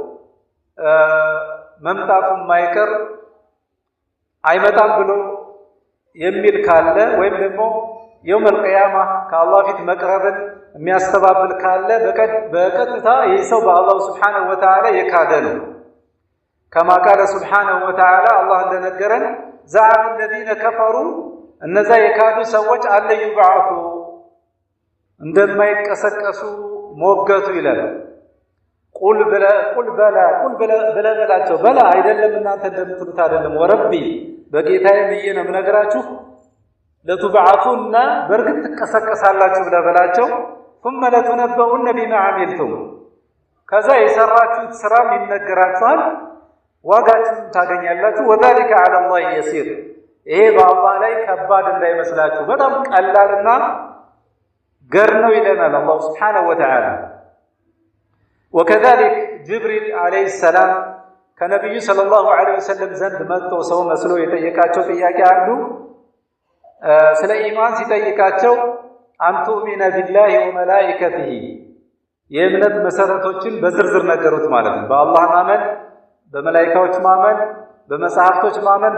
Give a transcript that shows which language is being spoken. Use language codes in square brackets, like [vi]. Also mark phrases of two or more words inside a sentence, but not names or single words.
[am] መምጣቱ የማይቀር አይመጣም ብሎ የሚል ካለ ወይም ደግሞ [ar] يوم القيامة [am] ከአላህ ፊት መቅረብን የሚያስተባብል ካለ በቀጥታ ይህ ሰው በአላሁ [ar] سبحانه وتعالى [am] የካደ ነው። [ar] كما قال سبحانه وتعالى [am] አላህ እንደነገረን [ar] زعم الذين كفروا [am] እነዛ የካዱ ሰዎች [ar] ألن يبعثوا [am] እንደማይቀሰቀሱ ሞገቱ ይላል። ቁል በላቸው በላ አይደለም እናንተ እንደምትሉት አይደለም ወረቢ በጌታዬ ብዬ ነው የምነግራችሁ ለቱብዐሱና በእርግጥ ትቀሰቀሳላችሁ ብለህ በላቸው [ar] ثم لتنبؤن بما عملتم [am] ከዛ የሰራችሁት ስራም ይነገራችኋል ዋጋችሁን ታገኛላችሁ [ar] وذلك على الله يسير [am] ይሄ በአላህ ላይ ከባድ እንዳይመስላችሁ በጣም ቀላልና ገር ነው ይለናል አላህ [ar] سبحانه وتعالى وكذلك جبريل عليه السلام [am] ከነብዩ [ar] صلى الله عليه وسلم [am] ዘንድ መጥቶ ሰው መስሎ የጠየቃቸው ጥያቄ አንዱ ስለ ኢማን ሲጠይቃቸው [ar] أن تؤمن بالله وملائكته [am] የእምነት መሰረቶችን በዝርዝር ነገሩት ማለት ነው። በአላህ ማመን፣ በመላእክቶች ማመን፣ በመጽሐፍቶች ማመን፣